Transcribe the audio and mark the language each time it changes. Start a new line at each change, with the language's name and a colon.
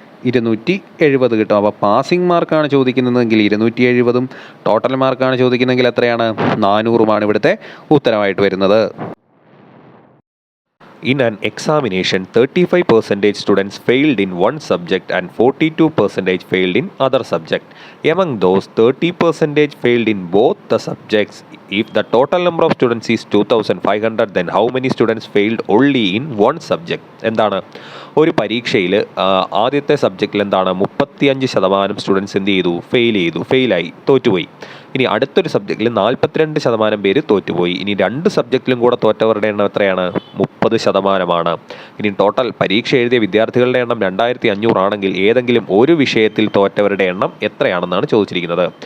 Malayalam: 270 കിട്ടും. അപ്പോൾ പാസിംഗ് മാർക്കാണ് ചോദിക്കുന്നതെങ്കിൽ 270ഉം ടോട്ടൽ മാർക്കാണ് ചോദിക്കുന്നതെങ്കിൽ എത്രയാണ്? 400ഉമാണ് ഇവിടുത്തെ ഉത്തരമായിട്ട് വരുന്നത്.
English: In an examination, 35% students failed in one subject and 42% failed in other subject. Among those, 30% failed in both the subjects. If the total number of students is 2500, then how many students failed only in one subject?
Malayalam: എന്താണ്? ഒരു പരീക്ഷയിൽ ആദ്യത്തെ സബ്ജക്റ്റിൽ എന്താണ്? 35% students എന്ത് ചെയ്തു? ഫെയിലായി, തോറ്റുപോയി. ഇനി അടുത്തൊരു സബ്ജക്റ്റിൽ 42% പേര് തോറ്റുപോയി. ഇനി 2 സബ്ജക്റ്റിലും കൂടെ തോറ്റവരുടെ എണ്ണം എത്രയാണ്? 30%. ഇനി ടോട്ടൽ പരീക്ഷ എഴുതിയ വിദ്യാർത്ഥികളുടെ എണ്ണം 2500 ആണെങ്കിൽ ഏതെങ്കിലും ഒരു വിഷയത്തിൽ തോറ്റവരുടെ എണ്ണം എത്രയാണെന്നാണ് ചോദിച്ചിരിക്കുന്നത്.